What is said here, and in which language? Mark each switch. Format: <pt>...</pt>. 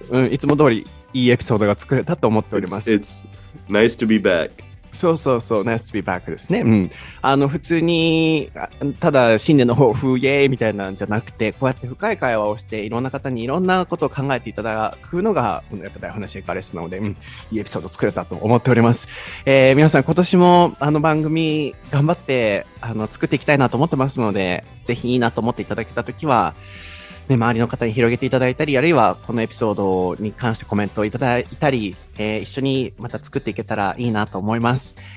<ja>いつも通りいいエピソードが作れたと思っております。</ja> <en>It's nice to be back.</en> <ja>そう、 nice to be back ですね。普通に、ただ新年の抱負、イエーイみたいなんじゃなくて、こうやって深い会話をして、いろんな方にいろんなことを考えていただくのが、このやっぱ台本なし英会話レッスンなので、いいエピソード作れたと思っております。皆さん今年も番組頑張って作っていきたいなと思ってますので、ぜひいいなと思っていただけたときは、ね、周りの方に広げていただいたり、あるいはこのエピソードに関してコメントをいただいたり、一緒にまた作っていけたらいいなと思います。</ja>